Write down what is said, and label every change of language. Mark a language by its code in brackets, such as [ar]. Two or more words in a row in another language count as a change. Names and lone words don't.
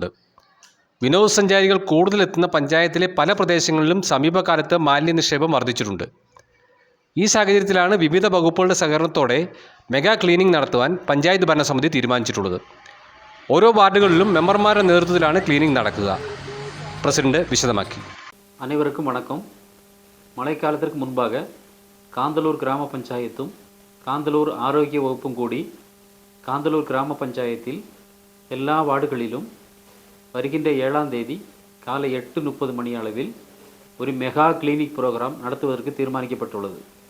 [ml] വിനോദസഞ്ചാരികൾ കൂടുതലെത്തുന്ന പഞ്ചായത്തിലെ പല പ്രദേശങ്ങളിലും സമീപകാലത്ത് മാലിന്യ നിക്ഷേപം വർദ്ധിച്ചിട്ടുണ്ട്. ഈ സാഹചര്യത്തിലാണ് വിവിധ വകുപ്പുകളുടെ സഹകരണത്തോടെ [en] mega cleaning [ml] നടത്തുവാൻ പഞ്ചായത്ത് ഭരണസമിതി തീരുമാനിച്ചിട്ടുള്ളത്. ഓരോ വാർഡുകളിലും മെമ്പർമാരുടെ നേതൃത്വത്തിലാണ് ക്ലീനിംഗ് നടക്കുക. പ്രസിഡന്റ് വിശദമാക്കി. [ta] அனைவருக்கும் வணக்கம். மழைக்காலத்திற்கு முன்பாக காந்தலூர் கிராம பஞ்சாயத்தும் காந்தலூர் ஆரோக்கிய வகுப்பும் கூடி காந்தலூர் கிராம பஞ்சாயத்தில் எல்லா வார்டுகளிலும் வருகின்ற 7ஆம் தேதி காலை 8:30 மணி அளவில் ஒரு [en] mega clinic program [ta] நடத்துவதற்கு தீர்மானிக்கப்பட்டுள்ளது.